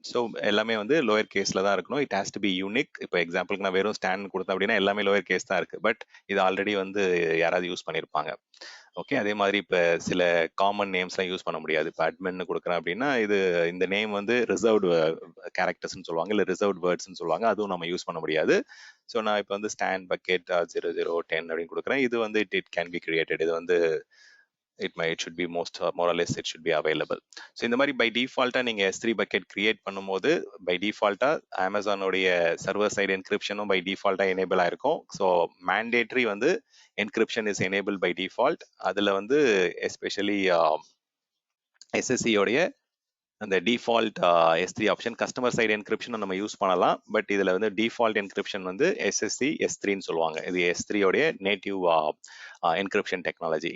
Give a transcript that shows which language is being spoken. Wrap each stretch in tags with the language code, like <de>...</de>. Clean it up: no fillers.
<ta>So எல்லாமே வந்து lower கேஸில் தான் இருக்கணும்.</ta> <en>It has to be unique.</en> <ta>இப்போ எக்ஸாம்பிளுக்கு நான் வெறும் ஸ்டாண்ட் கொடுத்தேன் அப்படின்னா எல்லாமே லோயர் கேஸ் தான் இருக்குது, பட் இது ஆல்ரெடி வந்து யாராவது யூஸ் பண்ணியிருப்பாங்க. ஓகே, அதே மாதிரி இப்போ சில காமன் நேம்ஸ்லாம் யூஸ் பண்ண முடியாது. இப்போ அட்மின்னு கொடுக்குறேன் அப்படின்னா இந்த நேம் வந்து ரிசர்வ்டு கேரக்டர்ஸ்னு சொல்லுவாங்க, இல்லை ரிசர்வ்டு வேர்ட்ஸ்ன்னு சொல்லுவாங்க, அதுவும் நம்ம யூஸ் பண்ண முடியாது. ஸோ நான் இப்போ வந்து ஸ்டாண்ட் பக்கெட் 0010 அப்படின்னு கொடுக்குறேன்.</ta> <en>இது வந்து it can be created. இது வந்து it should be more or less it should be available. So இந்த மாதிரி by default நீங்க S3 bucket create பண்ணும்போது by default Amazon உடைய server side encryption by default enable ஆயிருக்கும். So mandatory வந்து encryption is enabled by default.</en> <ta>அதுல வந்து especially SSE உடைய அந்த default S3 option customer side encryption நம்ம யூஸ் பண்ணலாம், பட் இதுல வந்து டிஃபால்ட் என்கிரிப்ஷன் வந்து SSE S3ன்னு சொல்லுவாங்க. இது S3 உடைய நேட்டிவ் என்கிரிப்ஷன் டெக்னாலஜி.</ta>